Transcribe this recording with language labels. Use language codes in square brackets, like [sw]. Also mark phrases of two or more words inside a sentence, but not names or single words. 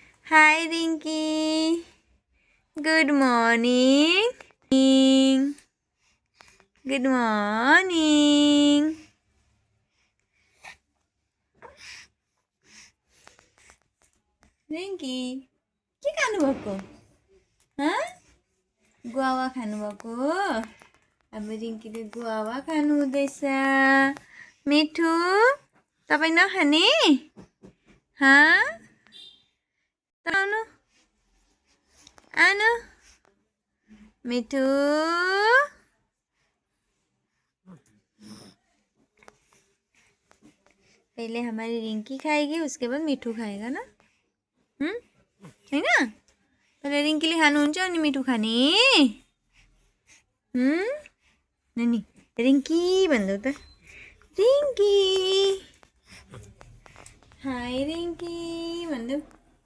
[en] Hi, Rinky. Good morning. Good morning. Rinky, [ne] के खानुभएको? गुवा खानुभएको? अब रिङ्कीले गुवा खानु हुँदैछ। मिठो, तपाईँ नखाने? आउनु आनु मिठो। [hi] पहले हमारी रिंकी खाएगी, उसके बाद मिठू खाएगा ना? है ना? [ne] पहले रिंकीले खानुहुन्छ अनि मिठू खाने। नानी रिंकी भन्नु त। रिंकी, हाय रिंकी भन्नु।